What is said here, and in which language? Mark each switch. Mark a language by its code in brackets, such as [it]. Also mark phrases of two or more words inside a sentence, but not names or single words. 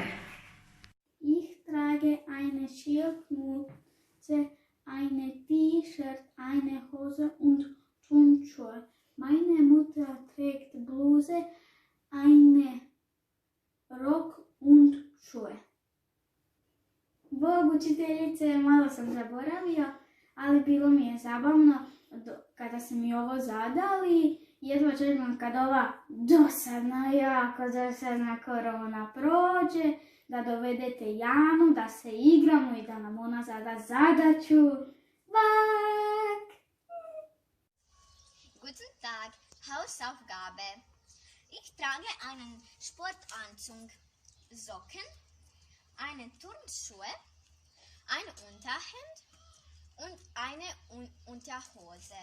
[de] Ich trage eine Schildmütze, eine T-Shirt, eine Hose und Turnschuhe. Meine Mutter trägt Bluse, eine Rock und Schuhe. [hr] Bog, učiteljice, malo sam zaboravio, ali bilo mi je zabavno kada ste mi ovo zadali. Jedva čekam kad ova jako dosadna korona prođe, da dovedete Janu, da se igramo i da nam ona zada zadaću. Bak! [de] Guten Tag, Hausaufgabe. Ich trage einen Sportanzug, Socken, eine Turnschuhe, ein Unterhemd und eine Unterhose.